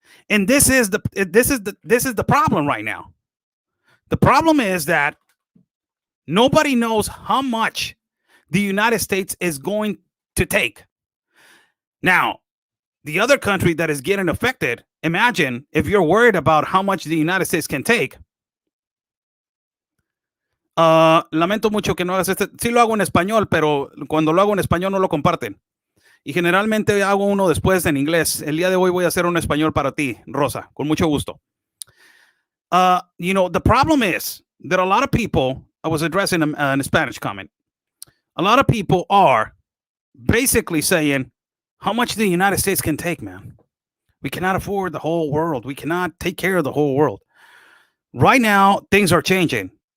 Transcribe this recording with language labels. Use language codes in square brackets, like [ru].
[en] And this is the problem right now. The problem is that nobody knows how much the United States is going to take. Now, the other country that is getting affected, imagine if you're worried about how much the United States can take. [es] Lamento mucho que no hagas este. Sí lo hago en español, pero cuando lo hago en español no lo comparten. Y generalmente hago uno después en inglés. El día de hoy voy a hacer un español para ti, Rosa, con mucho gusto. [en] The problem is that a lot of people, I was addressing a Spanish comment. A lot of people are basically saying, how much the United States can take, man. We cannot afford the whole world. We cannot take care of the whole world. Right now, things are changing.